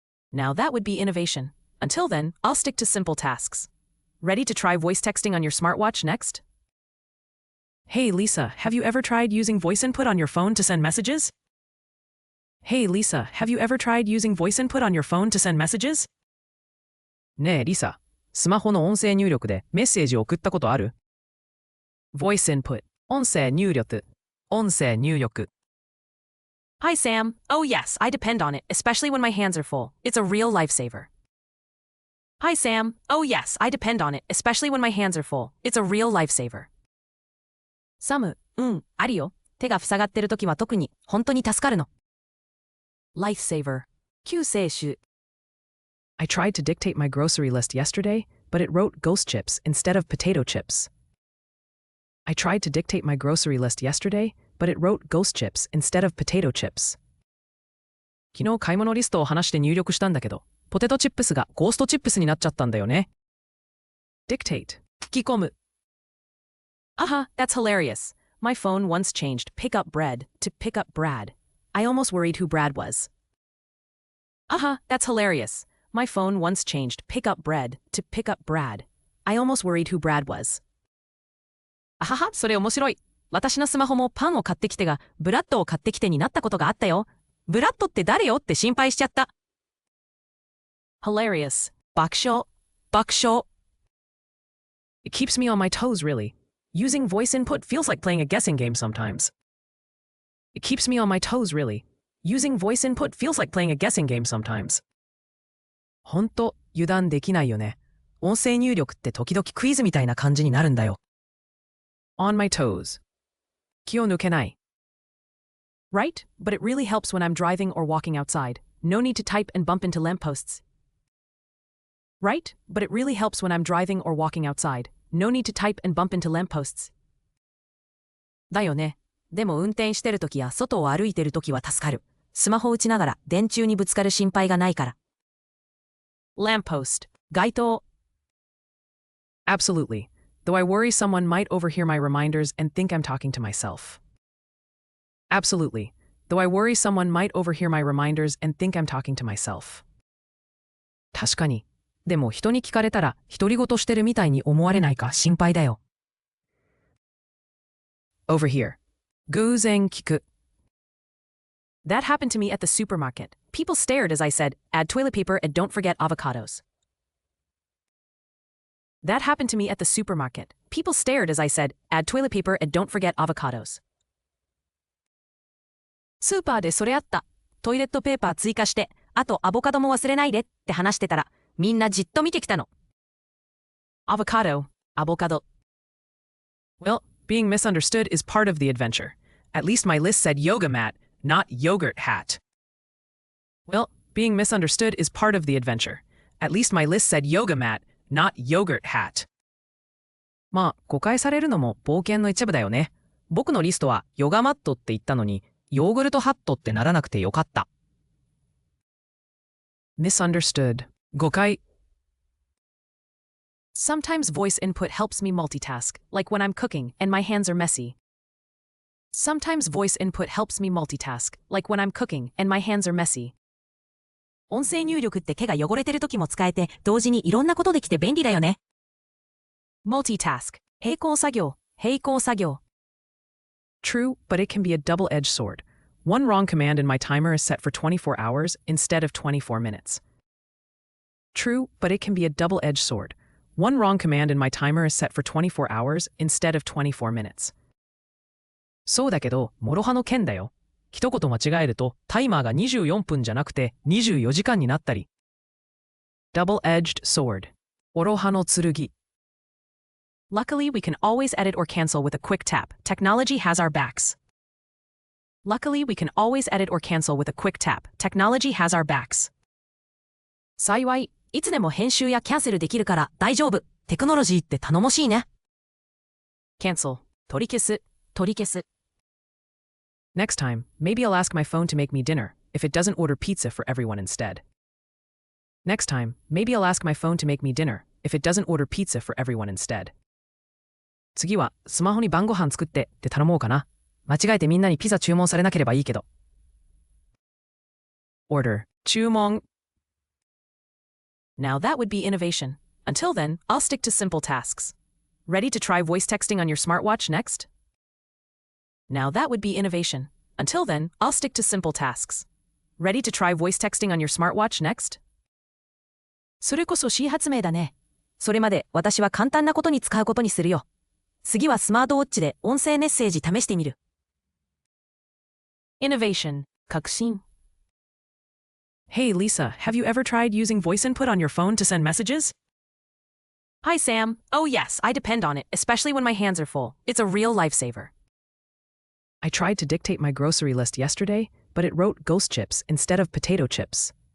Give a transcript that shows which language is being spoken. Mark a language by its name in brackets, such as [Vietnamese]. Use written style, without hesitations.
[English] Now that would be innovation. Until then, I'll stick to simple tasks. Ready to try voice texting on your smartwatch next? Hey Lisa, have you ever tried using voice input on your phone to send messages? Hey Lisa, have you ever tried using voice input on your phone to send messages? [Japanese] ねえリサ、スマホの音声入力でメッセージを送ったことある？ [English] Voice input. [Japanese] 音声入力。音声入力。 [English] Hi Sam. Oh yes, I depend on it, especially when my hands are full. It's a real lifesaver. Hi Sam. Oh yes, I depend on it, especially when my hands are full. It's a real lifesaver. [Japanese] サム、あるよ。手が塞がってるときは特に、本当に助かるの。 [English] Lifesaver. 救世主。 I tried to dictate my grocery list yesterday, but it wrote ghost chips instead of potato chips. I tried to dictate my grocery list yesterday, but it wrote ghost chips instead of potato chips. [Japanese] 昨日買い物リストを話して入力したんだけど、ポテトチップスがゴーストチップスになっちゃったんだよね。 [English] Dictate. [Japanese] 吹き込む。 [English] That's hilarious. My phone once changed pick up bread to pick up Brad. I almost worried who Brad was. That's hilarious. My phone once changed pick up bread to pick up Brad. I almost worried who Brad was. [Japanese] それ面白い。私のスマホもパンを買ってきてが、ブラッドを買ってきてになったことがあったよ。ブラッドって誰よって心配しちゃった。 Hilarious. 爆笑。爆笑。 [English] It keeps me on my toes, really. Using voice input feels like playing a guessing game sometimes. It keeps me on my toes, really. Using voice input feels like playing a guessing game sometimes. [Japanese] ほんと、油断できないよね。音声入力って時々クイズみたいな感じになるんだよ。 [English] On my toes. [Japanese] 気を抜けない。 [English] Right? But it really helps when I'm driving or walking outside. No need to type and bump into lampposts. Right? But it really helps when I'm driving or walking outside. No need to type and bump into lampposts. [Japanese] だよね。でも運転してるときや外を歩いてるときは助かる。スマホ打ちながら電柱にぶつかる心配がないから。 [English] Lamppost. 街灯。 Absolutely. Though I worry someone might overhear my reminders and think I'm talking to myself. Absolutely. Though I worry someone might overhear my reminders and think I'm talking to myself. [Japanese] 確かに。でも人に聞かれたら独り言してるみたいに思われないか心配だよ。 [English] Over here. [Japanese] 偶然聞く。 [English] That happened to me at the supermarket. People stared as I said, add toilet paper and don't forget avocados. That happened to me at the supermarket. People stared as I said, add toilet paper and don't forget avocados. [Japanese] スーパーでそれあった。トイレットペーパー追加して、あとアボカドも忘れないでって話してたら、みんなじっと見てきたの。 [English] Avocado. [Japanese] アボカド。 [English] Well, being misunderstood is part of the adventure. At least my list said yoga mat, not yogurt hat. Well, being misunderstood is part of the adventure. At least my list said yoga mat, not yogurt hat. [Japanese] まあ、誤解されるのも冒険の一部だよね。僕のリストはヨガマットって言ったのに、ヨーグルトハットってならなくてよかった。 [English] misunderstood 誤解。 Sometimes voice input helps me multitask, like when I'm cooking and my hands are messy. Sometimes voice input helps me multitask, like when I'm cooking and my hands are messy. [Japanese] 音声入力って手が汚れてる時も使えて、同時にいろんなことできて便利だよね。 multitask 並行作業、並行作業。 [English] True, but it can be a double-edged sword. One wrong command and my timer is set for 24 hours instead of 24 minutes. True, but it can be a double-edged sword. One wrong command and my timer is set for 24 hours instead of 24 minutes. [Japanese] そうだけど、諸刃の剣だよ。一言間違えると、タイマーが24分じゃなくて24時間になったり。 [English] Double-edged sword. [Japanese] 諸刃の剣。 [English] Luckily, we can always edit or cancel with a quick tap. Technology has our backs. Luckily, we can always edit or cancel with a quick tap. Technology has our backs. [Japanese] 幸い、いつでも編集やキャンセルできるから大丈夫。テクノロジーって頼もしいね。 cancel 取り消す、取り消す。 [English] Next time, maybe I'll ask my phone to make me dinner if it doesn't order pizza for everyone instead. Next time, maybe I'll ask my phone to make me dinner if it doesn't order pizza for everyone instead. [Japanese] 次はスマホに晩ご飯作ってって頼もうかな。間違えてみんなにピザ注文されなければいいけど。 [English] Order 注文。 Now that would be innovation. Until then, I'll stick to simple tasks. Ready to try voice texting on your smartwatch next? Now that would be innovation. Until then, I'll stick to simple tasks. Ready to try voice texting on your smartwatch next? [Japanese] それこそ新発明だね。それまで私は簡単なことに使うことにするよ。次はスマートウォッチで音声メッセージ試してみる。 [English] Innovation 革新。 Hey Lisa, have you ever tried using voice input on your phone to send messages? Hi Sam. Oh yes, I depend on it, especially when my hands are full. It's a real lifesaver. I tried to dictate my grocery list yesterday, but it wrote ghost chips instead of potato chips.